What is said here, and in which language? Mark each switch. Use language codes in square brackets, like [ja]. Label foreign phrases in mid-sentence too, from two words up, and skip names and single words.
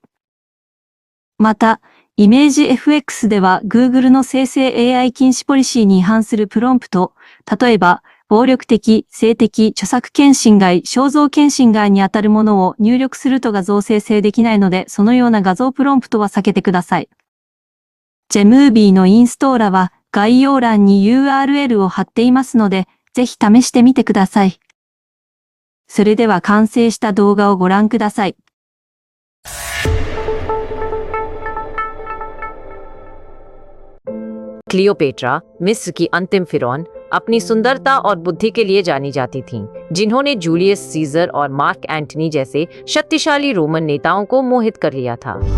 [ja] また、ImageFX では Google の生成 AI 禁止ポリシーに違反するプロンプト、例えば、暴力的、性的、著作権侵害、肖像権侵害にあたるものを入力すると画像生成できないので、そのような画像プロンプトは避けてください。Gmovie のインストーラは概要欄に URL を貼っていますので、ぜひ試してみてください。それでは完成した動画をご覧ください。 [hi] क्लियोपेट्रा, मिस्र की अंतिम फिरौन, अपनी सुंदरता और बुद्धि के लिए जानी जाती थीं, जिन्होंने जूलियस सीजर और मार्क एंटनी जैसे शक्तिशाली रोमन नेताओं को मोहित कर लिया था।